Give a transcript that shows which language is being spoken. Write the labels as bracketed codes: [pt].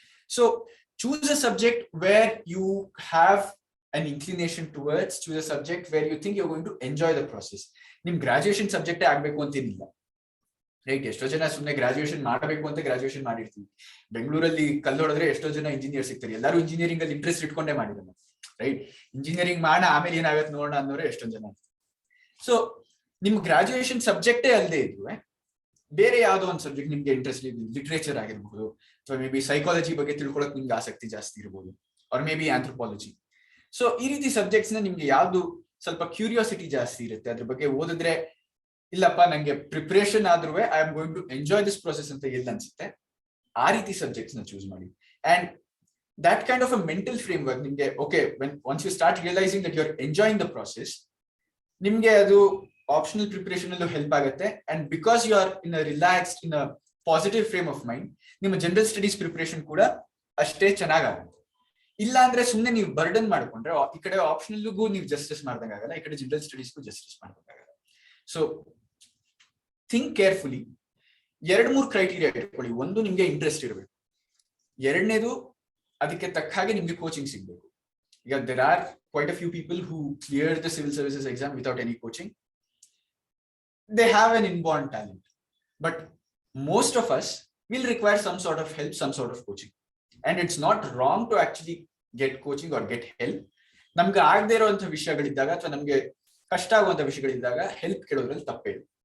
[en] So choose a subject where you have an inclination towards, choose a subject where you think you're going to enjoy the process. [kn] ನಿಮ್ graduation subject ಆಗ್ಬೇಕು ಅಂತೇನಿಲ್ಲ, right? ಎಷ್ಟೋ ಜನ ಸುಮ್ಮನೆ graduation ಮಾಡಬೇಕು ಅಂತ graduation ಮಾಡಿರ್ತೀವಿ. ಬೆಂಗಳೂರಲ್ಲಿ ಕಲ್ಲೊಡಿದ್ರೆ ಎಷ್ಟೋ ಜನ ಇಂಜಿನಿಯರ್ ಸಿಗ್ತಾರೆ, ಎಲ್ಲರೂ ಇಂಜಿನಿಯರಿಂಗ್ ಅಲ್ಲಿ ಇಂಟ್ರೆಸ್ಟ್ ಇಟ್ಕೊಂಡೇ ಮಾಡಿದ್ರು, ರೈಟ್? ಇಂಜಿನಿಯರಿಂಗ್ ಮಾಡೋಣ ಆಮೇಲೆ ಏನಾಗತ್ತೆ ನೋಡೋಣ ಅನ್ನೋರು ಎಷ್ಟೊಂದು ಜನ. ಸೊ ನಿಮ್ ಗ್ರಾಜುಯೇಷನ್ ಸಬ್ಜೆಕ್ಟೇ ಅಲ್ಲದೆ ಇದ್ವಿ ಬೇರೆ ಯಾವ್ದೋ ಒಂದು ಸಬ್ಜೆಕ್ಟ್ ನಿಮ್ಗೆ ಇಂಟ್ರೆಸ್ಟ್ ಇದೆ, ಲಿಟ್ರೇಚರ್ ಆಗಿರ್ಬೋದು, ಅಥವಾ ಮೇ ಬಿ ಸೈಕಾಲಜಿ ಬಗ್ಗೆ ತಿಳ್ಕೊಳಕ್ ನಿಮ್ಗೆ ಆಸಕ್ತಿ ಜಾಸ್ತಿ ಇರ್ಬೋದು, R may be anthropology. So ಈ ರೀತಿ ಸಬ್ಜೆಕ್ಟ್ಸ್ ನ ನಿಮ್ಗೆ ಯಾವ್ದು ಸ್ವಲ್ಪ ಕ್ಯೂರಿಯಾಸಿಟಿ ಜಾಸ್ತಿ ಇರುತ್ತೆ, ಅದ್ರ ಬಗ್ಗೆ ಓದಿದ್ರೆ ಇಲ್ಲಪ್ಪ ನಂಗೆ ಪ್ರಿಪರೇಷನ್ ಆದ್ರೂ [en] I am going to enjoy this process [kn] ಅಂತ ಎಲ್ಲಿ ಅನ್ಸುತ್ತೆ, ಆ ರೀತಿ ಸಬ್ಜೆಕ್ಟ್ಸ್ ನ ಚೂಸ್ ಮಾಡಿ. [en] and that kind of a mental framework ನಿಮ್ಗೆ, okay, once you start realizing that you're enjoying the process, [kn] ನಿಮ್ಗೆ ಅದು ಆಪ್ಷನಲ್ ಪ್ರಿಪರೇಷನ್ ಅಲ್ಲೂ ಹೆಲ್ಪ್ ಆಗುತ್ತೆ. [en] and because you are in a relaxed, in a positive frame of mind, [kn] ನಿಮ್ಮ general studies preparation ಕೂಡ ಅಷ್ಟೇ ಚೆನ್ನಾಗಾಗುತ್ತೆ. ಇಲ್ಲ ಅಂದ್ರೆ ಸುಮ್ಮನೆ ನೀವು ಬರ್ಡನ್ ಮಾಡ್ಕೊಂಡ್ರೆ ಈ ಕಡೆ ಆಪ್ಷನಲ್ಗೂ ನೀವು ಜಸ್ಟಿಸ್ ಮಾಡ್ದಂಗಾಗಲ್ಲ, ಈ ಕಡೆ general ಸ್ಟಡೀಸ್ಗೂ justice ಮಾಡ್ದಂಗಾಗಲ್ಲ. [en] So think carefully. [kn] 2-3 criteria ಇಟ್ಕೊಳ್ಳಿ. ಒಂದು, ನಿಮ್ಗೆ ಇಂಟ್ರೆಸ್ಟ್ ಇರಬೇಕು. ಎರಡನೇದು, ಅದಕ್ಕೆ ತಕ್ಕ ಹಾಗೆ ನಿಮ್ಗೆ ಕೋಚಿಂಗ್ ಸಿಗ್ಬೇಕು. [en] ಈಗ there are quite a few people who clear the civil services exam without any coaching. They have an inborn talent, but most of us will require some sort of help, some sort of coaching, and it's not wrong to actually get coaching or get help. [kn] ನಮ್ಗೆ ಆಗದೆ ಇರುವಂತಹ ವಿಷಯಗಳಿದ್ದಾಗ ಅಥವಾ ನಮ್ಗೆ ಕಷ್ಟ ಆಗುವಂತ ವಿಷಯಗಳಿದ್ದಾಗ help ಕೇಳೋದ್ರಲ್ಲಿ ತಪ್ಪೇ ಇಲ್ಲ.